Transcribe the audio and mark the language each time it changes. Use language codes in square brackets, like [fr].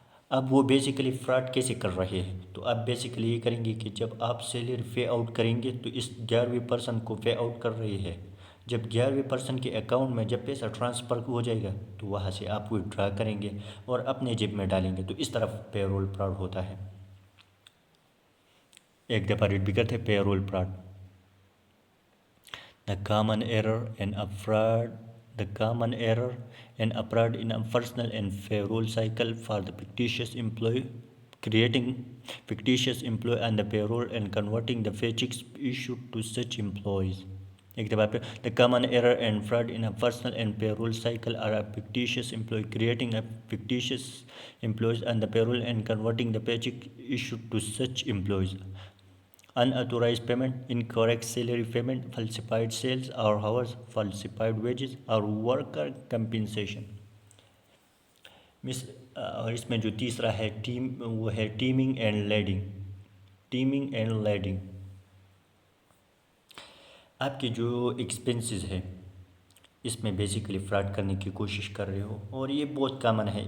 [ur] اب وہ basically fraud کیسے کر رہے ہیں، تو آپ بیسیکلی یہ کریں گے کہ جب آپ سیلری پے آؤٹ کریں گے تو اس 11ویں پرسن کو پے آؤٹ کر رہے ہیں. جب 11ویں پرسن کے اکاؤنٹ میں جب پیسہ ٹرانسفر ہو جائے گا تو وہاں سے آپ وِڈرا کریں گے اور اپنے جیب میں ڈالیں گے. تو اس طرح پے رول فراڈ ہوتا ہے. ایک دفعہ ریڈ بھی کرتے ہیں پے role fraud. [en] The common error in a fraud, the common error in a fraud in a personal and payroll cycle for the fictitious employee, creating fictitious employee and the payroll and converting the paychecks issued to such employees. The common error and fraud in a personal and payroll cycle are a fictitious employee, creating a fictitious employees and the payroll and converting the paycheck issued to such employees. Unauthorized payment, incorrect salary payment, falsified sales or hours, falsified wages اور worker compensation. [ur] اور اس میں جو تیسرا ہے وہ ہے timing and leading. Timing and leading آپ کے جو ایکسپینسز ہے اس میں بیسیکلی فراڈ کرنے کی کوشش کر رہے ہو اور یہ بہت کامن ہے.